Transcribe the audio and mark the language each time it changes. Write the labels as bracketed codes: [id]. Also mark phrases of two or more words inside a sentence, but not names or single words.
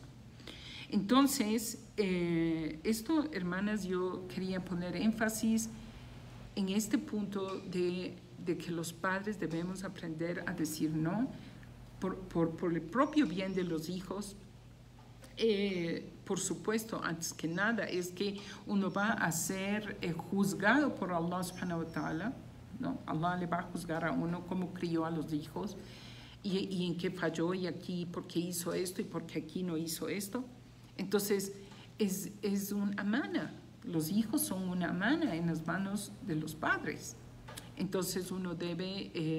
[es] Entonces, esto, hermanas, yo quería poner énfasis en este punto de que los padres debemos aprender a decir no, por el propio bien de los hijos, por supuesto, antes que nada, es que uno va a ser juzgado por Allah [ar] سبحانه وتعالى, [es] ¿no? Allah le va a juzgar a uno cómo crió a los hijos y en qué falló y aquí por qué hizo esto y por qué aquí no hizo esto. Entonces, es un amana. Los hijos son una amana en las manos de los padres. Entonces, uno debe...